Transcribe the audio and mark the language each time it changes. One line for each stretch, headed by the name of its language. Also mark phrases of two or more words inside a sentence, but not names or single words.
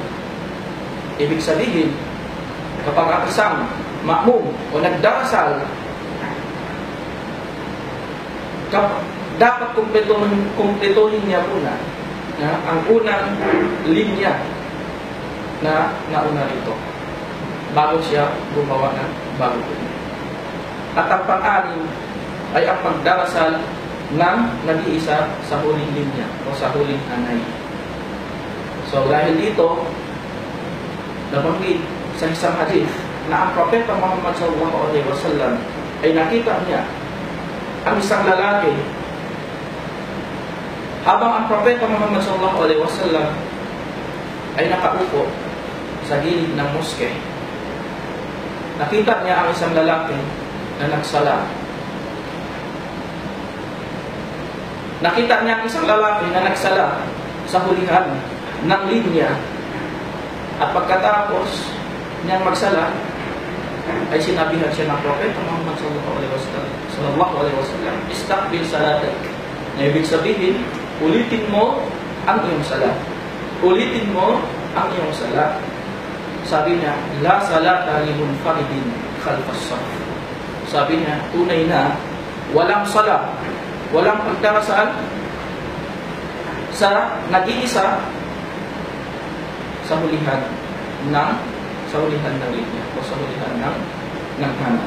Filipino: Ibig sabihin, kapag ang isang ma'mum o nagdarasal, dapat kumpletuhin niya muna ang unang linya na nauna rito bago siya gumawa ng bagong linya. At ang pang-anim ay ang pagdarasal ng nag-iisa sa huling linya o sa huling anay. So dahil dito, nabanggit sa isang hadith na ang Propeta Muhammad
Arabic: صلى الله عليه وسلم
Filipino: ay nakita niya ang isang lalaki habang ang Propeta Muhammad
Arabic: صلى الله عليه وسلم
Filipino: ay nakaupo sa gilid ng moske. Nakita niya ang isang lalaki na nagsala. Nakita niya ang isang lalaki na nagsala sa hulihan ng linya. At pagkatapos niyang magsala, ay sinabihan siya ng Propeta Muhammad
Arabic: صلى الله عليه وسلم, استقبل صلاتك.
Filipino: Na ibig sabihin, ulitin mo ang iyong sala. Ulitin mo ang iyong sala. Sabi niya,
Arabic: لا صلاة لمنفرد خلف الصف.
Filipino: Sabi niya, tunay na walang sala, walang pagdarasal sa nag-iisa sa hulihan ng linya o sa hulihan ng hanay.